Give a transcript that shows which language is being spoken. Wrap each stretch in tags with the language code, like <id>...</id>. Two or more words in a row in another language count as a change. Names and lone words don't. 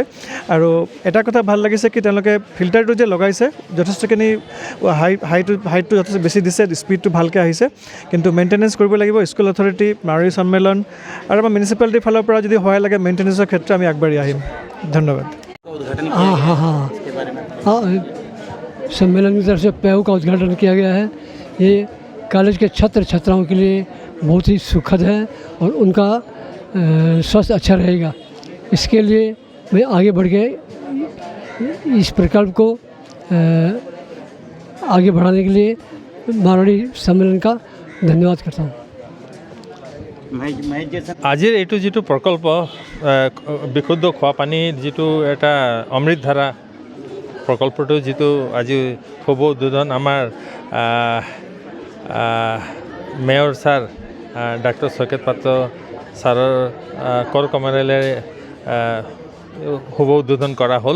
<as>আৰু এটা কথা ভাল লাগিছে কি তেওঁলোকে ফিল্টাৰটো যে লগাইছে, যথেষ্টখিনি হাইটটো যথেষ্ট বেছি দিছে, স্পীডটো ভালকৈ আহিছে। কিন্তু মেইনটেনেঞ্চ কৰিব লাগিব।</as> <en>school authority,</en> <as>মাৰোৱাৰী সন্মিলন আৰু আমাৰ মিউনিচিপালিটিৰ ফালৰ পৰা যদি সহায় লাগে মেইনটেনেঞ্চৰ ক্ষেত্ৰত আমি আগবাঢ়ি আহিম। ধন্যবাদ।</as> <hi>सम्मेलन की तरफ से पैव का उद्घाटन किया गया है। ये कॉलेज के छात्र छात्राओं के लिए बहुत ही सुखद है और उनका स्वास्थ्य अच्छा रहेगा। इसके लिए मैं आगे बढ़ के इस प्रकल्प को आगे बढ़ाने के लिए मारवाड़ी सम्मेलन का धन्यवाद करता हूँ।</hi> <as>আজিৰ এইটো যিটো প্ৰকল্প বিশুদ্ধ খোৱা পানীৰ যিটো এটা অমৃতধাৰা প্ৰকল্পটো যিটো আজি শুভ উদ্বোধন আমাৰ মেয়ৰ ছাৰ ডাক্তৰ শইকত পাত্ৰ ছাৰৰ কৰ কমলেৰে শুভ উদ্বোধন কৰা হ'ল।</as>